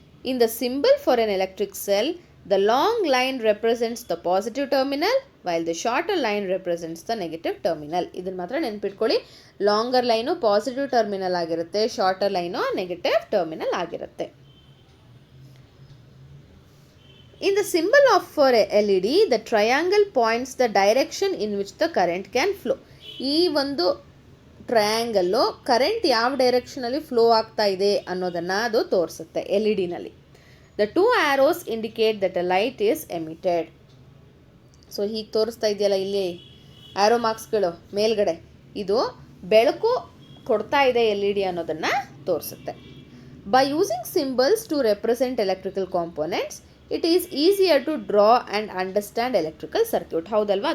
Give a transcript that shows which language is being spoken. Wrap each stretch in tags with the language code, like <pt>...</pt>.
<en>In the symbol for an electric cell, the long line represents the positive terminal while the shorter line represents the negative terminal.</en> <kn>ಇದನ್ನು ಮಾತ್ರ ನೆನ್ಪಿಟ್ಕೊಳ್ಳಿ. Longer line positive terminal ಆಗಿರುತ್ತೆ, shorter line negative terminal ಆಗಿರುತ್ತೆ.</kn> <en>In the symbol of for LED, the triangle points the direction in which the current can flow.</en> <kn>ಈ ಒಂದು triangle current ಯಾವ ಡೈರೆಕ್ಷನಲ್ಲಿ flow ಆಗ್ತಾ ಇದೆ ಅನ್ನೋದನ್ನು ಅದು ತೋರಿಸುತ್ತೆ LED-ನಲ್ಲಿ.</kn> <en>The 2 arrows indicate that a light is emitted.</en> <kn>So ಹೀಗೆ ತೋರಿಸ್ತಾ ಇದೆಯಲ್ಲ ಇಲ್ಲಿ ಆ್ಯರೋ ಮಾರ್ಕ್ಸ್ಗಳು ಮೇಲ್ಗಡೆ, ಇದು ಬೆಳಕು ಕೊಡ್ತಾ ಇದೆ LED ಅನ್ನೋದನ್ನು ತೋರಿಸುತ್ತೆ.</kn> <en>By using symbols to represent electrical components, it is easier to draw and understand electrical circuit.</en> <kn>ಹೌದಲ್ವಾ?</kn>